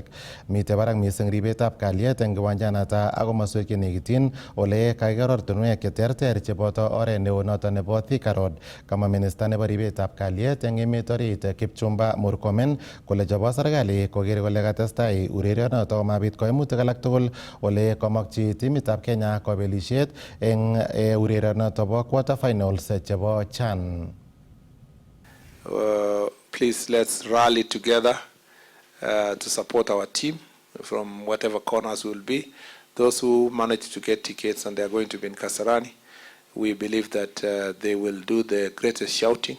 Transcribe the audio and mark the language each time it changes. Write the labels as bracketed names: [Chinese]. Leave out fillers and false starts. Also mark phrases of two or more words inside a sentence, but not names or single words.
[Kalenjin] Mite barak mising ribetab kalyet eng kiwanjanoto ak komoswek chenekityin ole kakiker ortinwek cheterter cheboto oret neo noto nebo Thika Road. Kama minista nebo ribetab kalyet eng emet orit Kipchumba Murkomen kole chebo serikali koker kole katestai urerionoto komabit koimutik alak tugul ole komokchi timitab Kenya kobelisiet eng urerionoto bo [English] quarter finals [Kalenjin] chebo CHAN. [English] Please let's rally together to support our team from whatever corners will be. Those who manage to get tickets and they are going to be in Kasarani, we believe that they will do the greatest shouting.